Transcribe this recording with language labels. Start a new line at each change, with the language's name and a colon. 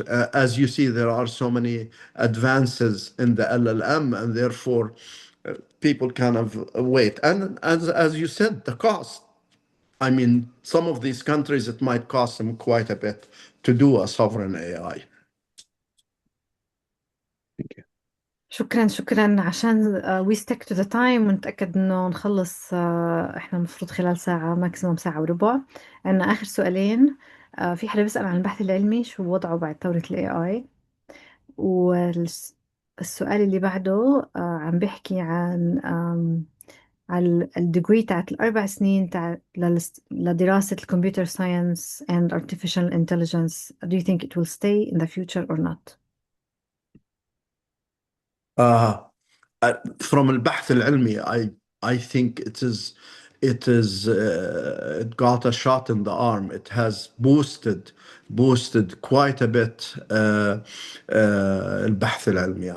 English: As you see, there are so many advances in the LLM, and therefore people kind of wait. And as you said, the cost. I mean, some of these countries, it might cost them quite a bit to do a sovereign AI. Thank you.
Arabic: شكرا عشان
English: we stick to the time
Arabic: ونتأكد إنه نخلص إحنا المفروض خلال ساعة ماكسيموم ساعة وربع. عندنا آخر سؤالين. في حدا بيسأل عن البحث العلمي شو وضعه بعد ثورة ال AI، والسؤال اللي بعده عم بيحكي عن على الديجري تاعت ال4 سنين لدراسة الكمبيوتر ساينس
English: and artificial intelligence. Do you think it will stay in the future or not? Uh, from
Arabic: البحث العلمي,
English: I think it got a shot in the arm. It has boosted quite a bit
Arabic: البحث العلمي.